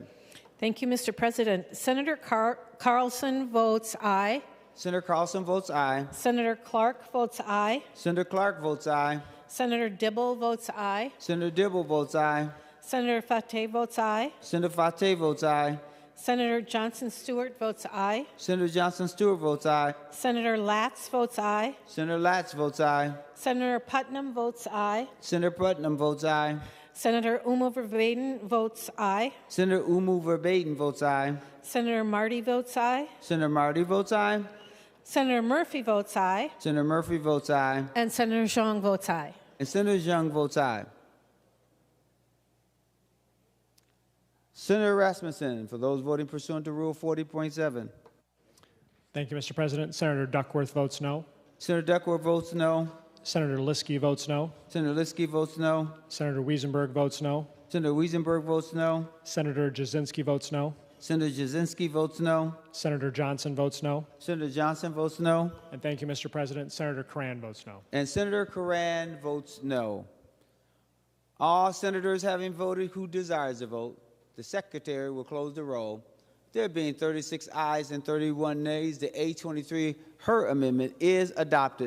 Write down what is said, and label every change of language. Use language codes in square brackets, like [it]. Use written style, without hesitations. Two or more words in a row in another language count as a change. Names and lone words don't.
[en] Thank you, Mr. President. Senator Carlson votes aye. Senator Carlson votes aye. Senator Clark votes aye. Senator Clark votes aye. Senator Dibble votes aye. Senator Dibble votes aye. Senator Fateh votes aye. Senator Fateh votes aye. Senator Johnson Stewart votes aye. Senator Johnson Stewart votes aye. Senator Latz votes aye. Senator Latz votes aye. Senator Putnam votes aye. Senator Putnam votes aye. Senator Uma Verbaden votes aye. Senator Umu Verbaden votes aye. Senator Marty votes aye. Senator Marty votes aye. Senator Murphy votes aye. Senator Murphy votes aye. And Senator Zhang votes aye. And Senator Zhang votes aye. Senator Rasmussen, for those voting pursuant to Rule 40.7. Thank you, Mr. President. Senator Duckworth votes no. Senator Duckworth votes no. Senator Liskey votes no. Senator Liskey votes no. Senator Wiesenberg votes no. Senator Wiesenberg votes no. Senator Jasinski votes no. Senator Jasinski votes no. Senator Johnson votes no. Senator Johnson votes no. And thank you, Mr. President. Senator Curran votes no. And Senator Curran votes no. All senators having voted who desires to vote, the Secretary will close the roll. There being 36 ayes and 31 nays, the A23 Her amendment is adopted.